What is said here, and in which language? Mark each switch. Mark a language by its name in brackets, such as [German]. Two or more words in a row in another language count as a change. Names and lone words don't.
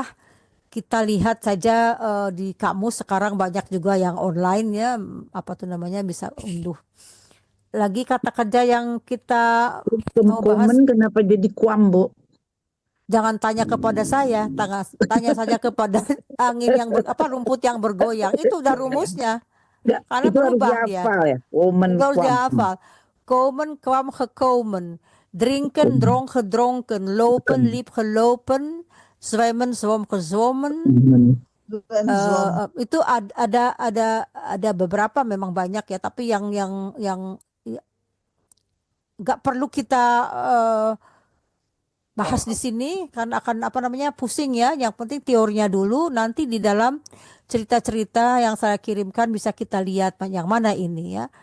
[Indonesian] Kita lihat saja di kamus sekarang banyak juga yang online ya, apa tuh namanya bisa unduh lagi kata kerja yang kita mau bahas. Komen kenapa jadi kuambo? Jangan tanya kepada saya, tanya saja kepada angin yang rumput yang bergoyang. Itu udah rumusnya. Nggak, Karena itu harus berubah dia. dihafal ya. Komen Itu harus kwam. dihafal. [Dutch] Komen, kwam, gekomen. Drinken, dronk, gedronken. Lopen, liep, gelopen. Zwemmen, zwom, gezwommen. [Indonesian] Itu ada beberapa, memang banyak ya, tapi yang nggak perlu kita bahas di sini kan akan pusing ya. Yang penting teorinya dulu, nanti di dalam cerita-cerita yang saya kirimkan bisa kita lihat yang mana ini ya.